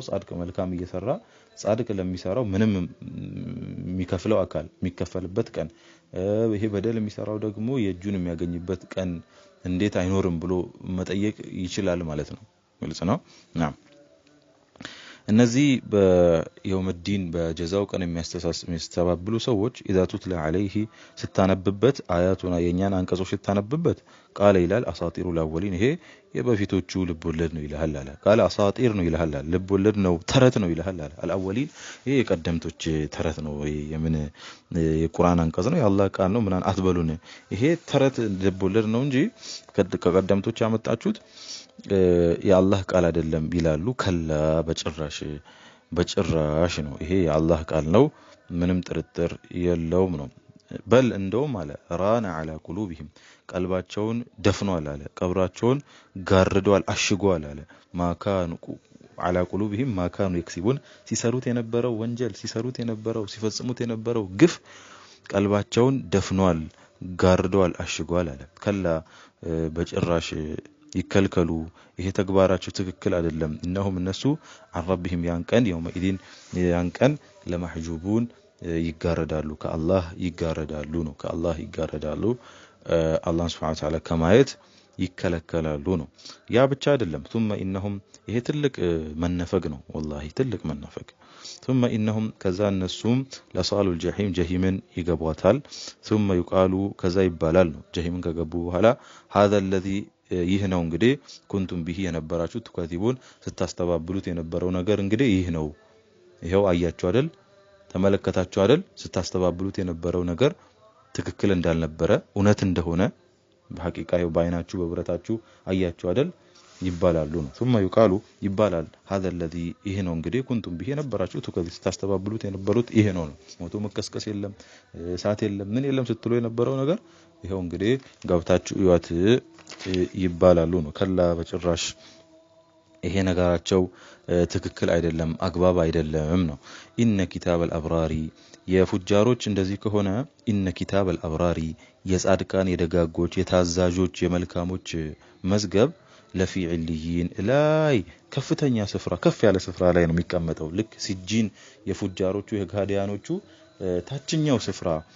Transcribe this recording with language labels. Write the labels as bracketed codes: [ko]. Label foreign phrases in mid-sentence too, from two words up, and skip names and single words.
[am] ጻድቅ መልካም እየሰራ ጻድቅ ለሚሰራው ምንም የሚከፍለው አካል የሚከፈልበት ቀን ይሄ በደል የሚሰራው ደግሞ የእጁን የሚያገኝበት ቀን እንዴት አይኖርም ብሎ መጠየቅ ይችላል ማለት ነው ግልጽ ነው ናም እነዚህ በየውመዲን በጀዛው ቀን የሚያስተባብሉ ሰዎች [ar] اذا تتلى عليه [am] ስታነብበት አያቱና የኛን አንቀጾች ስታነብበት ቃል ይላል [ar] أساطير الأولين [am] ይሄ የበፊቶቹ ልቦለድ ነው ይላል አለ ቃል አሳጢር ነው ይላል አለ ልቦለድ ነው ተረት ነው ይላል አለ الاولين ይሄ የቀደምቶች ተረት ነው የምን የቁርአን አንቀጽ ነው የአላህ ቃል ነው ምናን አትበሉን ይሄ ተረት ልቦለድ ነው እንጂ ከቀደምቶች ያመጣችሁት የአላህ ቃል አይደለም ይላሉ ከላ በጭራሽ ነው ይሄ የአላህ ቃል ነው ምንም ጥርጥር የለውም ነው በል እንደውም አለ [ar] ران على قلوبهم [am] ቀልባቸውን ደፍኗል አለ ቀብራቸውን ጋርዷል አሽጓል አለ [ar] ما كانوا على قلوبهم ما كانوا يكسبون [am] ሲሰሩት የነበረው ወንጀል ሲሰሩት የነበረው ሲፈጽሙት የነበረው ግፍ ቀልባቸውን ደፍኗል ጋርዷል አሽጓል አለ ከላ በጭራሽ ይከልከሉ ይሄ ተግባራቸው ትክክል አይደለም እነሆም እነሱ [ar] عن ربهم يومئذ عن لمحجوبون [am] ይጋረዳሉ ከአላህ ይጋረዳሉ ነው ከአላህ ይጋረዳሉ አላህ [ar] سبحانه وتعالى [am] ከማየት ይከለከላሉ ነው ያ ብቻ አይደለም [ar] ثم انهم [am] ይሄ ትልቅ መነፈግ ነው والله ትልቅ መነፈግ [ar] ثم انهم [am] ከዛ እነሱም [ar] لصالو الجحيم [am] جهيمን ይገቧታል [ar] ثم يقالوا [am] ከዛ ይባላል ነው جهيمን ከገቡ በኋላ [ar] هذا الذي [am] ይህ ነው እንግዲህ [ar] كنتم به [am] የነበራችሁ ተከዚቡን ስታስተባብሉት የነበረው ነገር እንግዲህ ይህ ነው ይሄው አያችሁ አይደል ተመለከታችሁ አይደል ስታስተባብሉት የነበረው ነገር ትክክል እንዳልነበረ እውነት እንደሆነ በሐቂቃ ይው ባይናችሁ በብረታችሁ አያችሁ አይደል ይባላሉ ነው [ar] ثم يقالوا [am] ይባላል [ar] هذا الذي [am] ይሄ ነው እንግዲህ [ar] كنتم به [am] የነበራችሁ ተከዚ ስታስተባብሉት የነበሩት ይሄ ነው ሞቶ መከስከስ የለም ሳት የለም ምን የለም ስትሉ የነበረው ነገር ይሄው እንግዲህ ገብታችሁ ይዋት ይባላሉ ነው ከላ በጭራሽ ይሄ ነገራቸው ትክክል አይደለም አግባብ አይደለም ነው [ar] إن كتاب الأبرار [am] የፉጃሮች እንደዚህ ከሆነ [ar] إن كتاب الأبرار [am] የጻድቃን የደጋጎች የታዛዦች የመልካሞች መዝገብ [ar] لفي عليين [am] ላይ ከፍተኛ ስፍራ ከፍ ያለ ስፍራ ላይ ነው የሚቀመጠው ልክ ሲጂን የፉጃሮቹ የጋዲያኖቹ ታችኛው ስፍራ